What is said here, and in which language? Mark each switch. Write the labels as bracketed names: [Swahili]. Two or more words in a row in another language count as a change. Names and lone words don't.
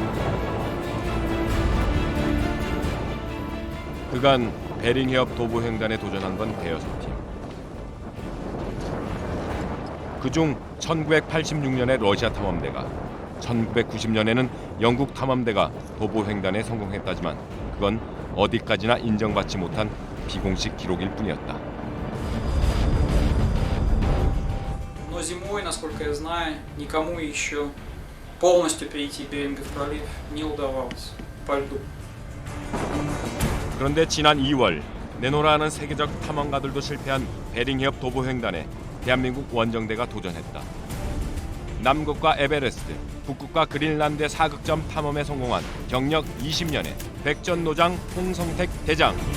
[Korean] 그간 베링 해협 도보 횡단에 도전한 건 대여섯 팀. 그중 1986년에 러시아 탐험대가, 1990년에는 영국 탐험대가 도보 횡단에 성공했다지만 그건 어디까지나 인정받지 못한 비공식 기록일 뿐이었다. [Russian] Но зимой, насколько я знаю, никому еще полностью перейти Берингов пролив не удавалось по льду. [Korean] 그런데 지난 2월 네노라는 세계적 탐험가들도 실패한 베링 해협 도보 횡단에 대한민국 원정대가 도전했다. 남극과 에베레스트, 북극과 그린란드의 사극점 탐험에 성공한 경력 20년의 백전노장 홍성택 대장.